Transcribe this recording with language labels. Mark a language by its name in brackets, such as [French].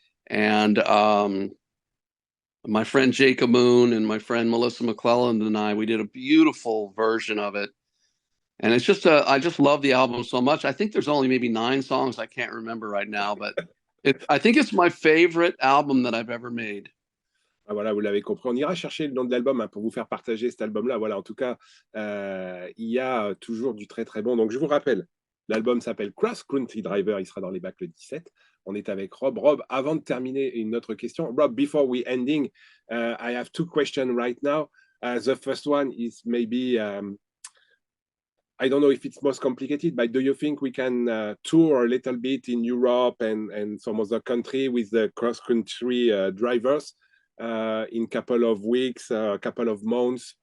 [English] And my friend Jacob Moon and my friend Melissa McClelland and we did a beautiful version of it. And it's just I just love the album so much. I think there's only maybe 9 songs. I can't remember right now, but I think it's my favorite album that I've ever made. [French] Ah, voilà, vous l'avez compris. On ira chercher le nom de l'album pour vous faire partager cet album-là. Voilà, en tout cas, il y a toujours du très très bon. Donc je vous rappelle, l'album s'appelle Cross Country Driver. Il sera dans les bacs le 17. On est avec Rob. Rob, avant de terminer, une autre question. [English] Rob, before we ending, I have 2 questions right now. The first one is maybe I don't know if it's most complicated, but do you think we can tour a little bit in Europe and some other country with the cross-country drivers in a couple of weeks, a couple of months?